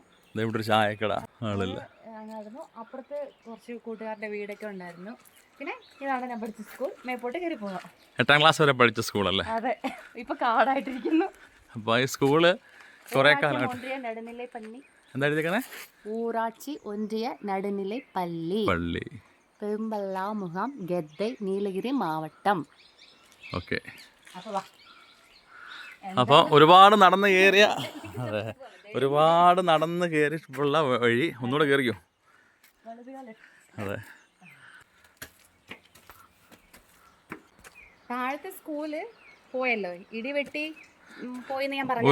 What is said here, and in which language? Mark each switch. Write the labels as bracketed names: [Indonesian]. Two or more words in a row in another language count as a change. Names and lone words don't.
[Malayalam] ഇവിടെ ഒരു ചായക്കട ആളില്ല. അങ്ങായിരുന്നു. അപ്പുറത്ത് കുറച്ച് കൂട്ടുകാരുടെ വീടൊക്കെ ഉണ്ടായിരുന്നു. പിന്നെ ഇതാണ് ഞാൻ പഠിച്ച സ്കൂൾ. മേപ്പോട്ട് കയറി പോകാം. 8ാം ക്ലാസ് വരെ പഠിച്ച സ്കൂളല്ലേ? അതെ, ഇപ്പൊ കാടായിട്ടിരിക്കുന്നു. അപ്പോൾ ഈ സ്കൂള് കുറേ കാലമായിട്ട് [Tamil] ஒன்றிய நடுநிலை பள்ளி. [Malayalam] എന്താ എഴുതിക്കണേ? [Tamil] ஊராட்சி ஒன்றிய நடுநிலை பள்ளி, [Malayalam] പള്ളി. [Tamil] பெரும்பல்லாமுகம், கெத்தை, நீலகிரி மாவட்டம். [Malayalam] ഓക്കെ. അപ്പോൾ വാ. അപ്പോൾ ഒരുപാട് നടന്ന് കയറിയ, അതെ, ഒരുപാട് നടന്ന് കയറിയിട്ടുള്ള വഴി ഒന്നുകൂടെ കയറിക്കോ. അതെ, താഴത്തെ സ്കൂള് പോയല്ലോ, ഇടിവെട്ടി പോയെന്ന് ഞാൻ പറഞ്ഞു.